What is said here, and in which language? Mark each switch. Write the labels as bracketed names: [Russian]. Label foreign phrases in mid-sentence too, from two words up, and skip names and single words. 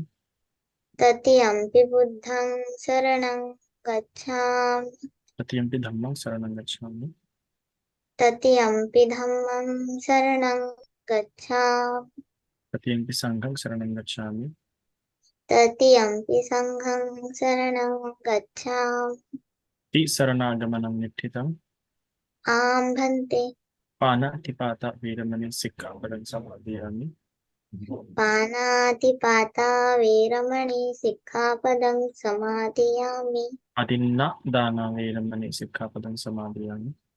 [Pali] तृतीयम्पि बुद्धं शरणं गच्छामि। तृतीयम्पि धम्मं शरणं गच्छामि। तृतीयम्पि धम्मं शरणं गच्छामि। तृतीयम्पि संघं शरणं गच्छामि। तृतीयम्पि संघं शरणं गच्छामि। शरणागमनं निष्ठितम्। आं भन्ते। पानातिपाता वीरमणि सिक्खापदं समादयामि। पानातिपाता वेरमणि सिक्खापदं समादयामि। अदिन्नदाना वीरमणि सिक्खापदं समादयामि।